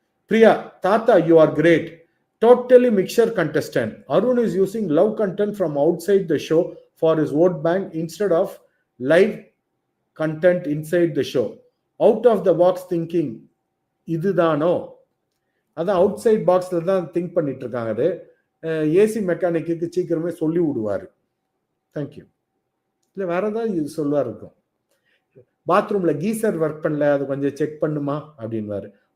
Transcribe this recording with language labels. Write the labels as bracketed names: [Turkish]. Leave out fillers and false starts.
[Tamil] பிரியா, தாத்தா you are great, totally mixer contestant. [English] Arun is using love content from outside the show for his vote bank instead of live content inside the show. Out of the box thinking [Tamil] இதுதானோ? அதான் out side பாக்ஸ்ல தான் think பண்ணிட்டு இருக்காங்க. அது AC mechanic சீக்கிரமே சொல்லி விடுவாரு. Thank you. இல்லை வேற ஏதாவது சொல்லுவார் இருக்கும். பாத்ரூம்ல கீசர் ஒர்க் பண்ணல, அது கொஞ்சம் செக் பண்ணுமா அப்படின்வாரு.